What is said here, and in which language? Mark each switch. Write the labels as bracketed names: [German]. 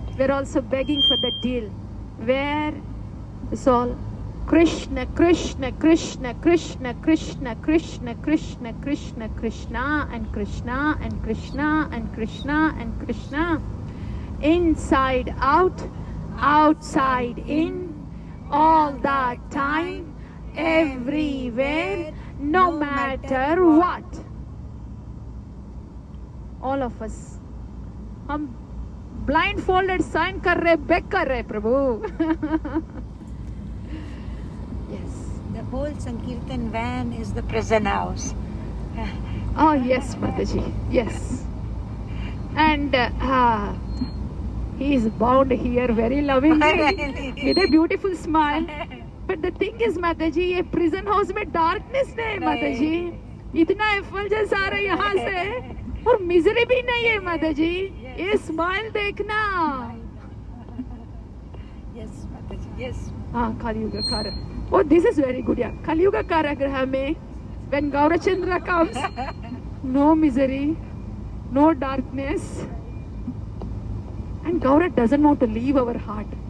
[English] We're also begging for the deal. Where it's all Krishna, Krishna, Krishna, Krishna, Krishna, Krishna, Krishna, Krishna, Krishna, and Krishna, and Krishna, and Krishna, and Krishna. Inside out, outside in, all the time, everywhere, no matter what. All of us. [Hindi] हम blindfolded sign कर रहे, beg कर रहे, प्रभु. [English] Yes. The whole Sankirtan van is the prison house. Oh yes, Mataji. Yes. And he is bound here very lovingly with a beautiful smile. But the thing is, Mataji, ये prison house में darkness [Hindi] नहीं है, [English] Mataji. [Hindi] इतना effulgence आ रहा है यहाँ से और misery भी नहीं है, Mataji. ये smile देखना. [English] Yes, Mataji. Yes. हाँ, Kali-yuga Kara. Oh, this is very good, yeah. Kali-yuga Karagraha में, when Gaurachandra comes, no misery, no darkness, and Gaura doesn't want to leave our heart.